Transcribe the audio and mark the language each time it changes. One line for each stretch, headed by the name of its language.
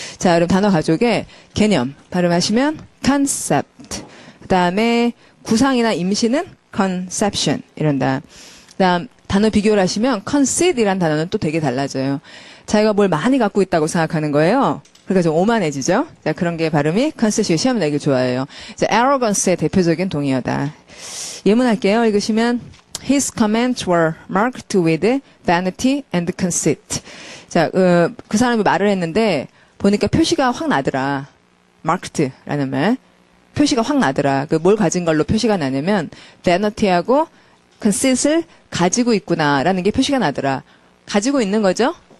Korean: 자, 그럼 단어 가족의 개념 발음하시면 concept, 그 다음에 구상이나 임시는 conception 이런다. 그 다음 단어 비교를 하시면 conceit이라는 단어는 또 되게 달라져요. 자기가 뭘 많이 갖고 있다고 생각하는 거예요. 그러니까 좀 오만해지죠. 자, 그런 게 발음이 conceit이 시험 내기 좋아해요. 자, arrogance의 대표적인 동의어다. 예문할게요. 읽으시면
English: His comments were marked with vanity and conceit.
Korean: 자, 그 사람이 말을 했는데 보니까 표시가 확 나더라. marked라는 말. 표시가 확 나더라. 그 뭘 가진 걸로 표시가 나냐면 vanity하고 conceit을 가지고 있구나라는 게 표시가 나더라. 가지고 있는 거죠.